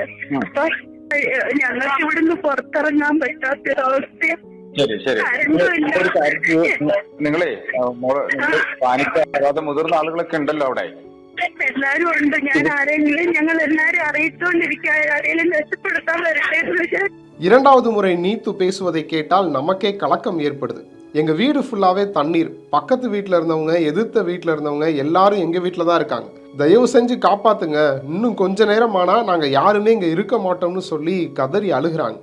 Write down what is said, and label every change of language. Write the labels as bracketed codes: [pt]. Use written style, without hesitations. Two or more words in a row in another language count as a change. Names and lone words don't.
[ml] അപ്പൊ ഞങ്ങൾക്ക് ഇവിടുന്ന് പുറത്തിറങ്ങാൻ പറ്റാത്തൊരവസ്ഥ. ശരി ശരി. നിങ്ങളെ പാനിക്കാതെ മുതിർന്ന ആളുകളൊക്കെ ഉണ്ടല്ലോ അവിടെ. എല്ലാരും ഉണ്ട്. ഞങ്ങൾ എല്ലാരും അറിയിച്ചുകൊണ്ടിരിക്കുക. ആരെങ്കിലും രക്ഷപ്പെടുത്താൻ വരട്ടെ. [ta] 2வது முறை நீத்து பேசுவதை கேட்டால் நமக்கே கலக்கம் ஏற்படுது. எங்க வீடு ஃபுல்லாவே தண்ணீர். பக்கத்து வீட்டில் இருந்தவங்க, எதிர்த்த வீட்டில் இருந்தவங்க எல்லாரும் எங்க வீட்டில் தான் இருக்காங்க. தயவு செஞ்சு காப்பாத்துங்க, இன்னும் கொஞ்ச நேரம் ஆனா நாங்க யாருமே இங்க இருக்க மாட்டோம்னு சொல்லி கதறி அழுகிறாங்க.